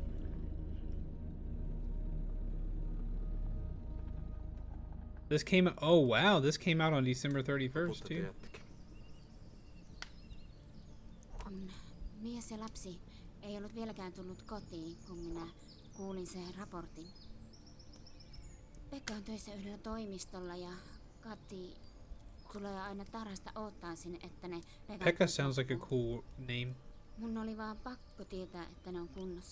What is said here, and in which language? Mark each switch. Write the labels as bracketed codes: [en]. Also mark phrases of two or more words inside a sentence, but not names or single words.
[en] This came, oh wow, this came out on December 31st too. [fi] Kun mies ja lapsi ei ollut vieläkään tullut kotiin, kun minä kuulin sen raportin. Pekka on töissä yhdellä toimistolla ja Kati tulee aina tarhasta odottaisin, että ne [en] Pekka sounds like a cool name. [fi] Mun oli vaan pakko tietää, että ne on kunnossa.